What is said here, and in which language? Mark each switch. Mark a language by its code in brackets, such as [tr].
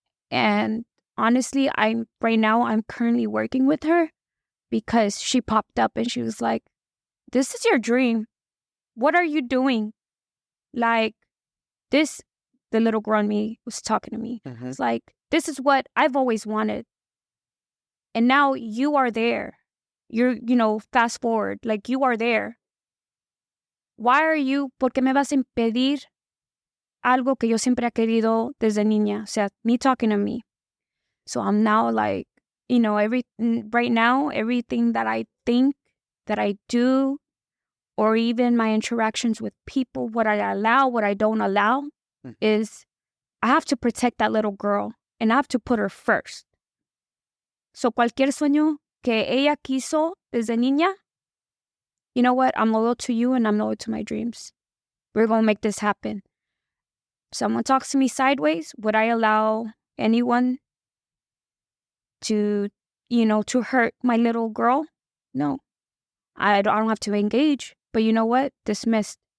[en] And honestly, I'm currently working with her because she popped up and she was like, "This is your dream. What are you doing?" Like, this, the little girl in me was talking to me. It's like, "This is what I've always wanted. And now you are there. You're, fast forward, like you are there. [es] ¿Por qué me vas a impedir algo que yo siempre he querido desde niña?" O sea, [en] me talking to me. So I'm now like, right now, everything that I think, that I do, or even my interactions with people, what I allow, what I don't allow, is I have to protect that little girl, and I have to put her first. [es] So cualquier sueño que ella quiso desde niña, [en] you know what? I'm loyal to you and I'm loyal to my dreams. We're going to make this happen. Someone talks to me sideways, would I allow anyone to hurt my little girl? No. I don't have to engage. But you know what? Dismissed.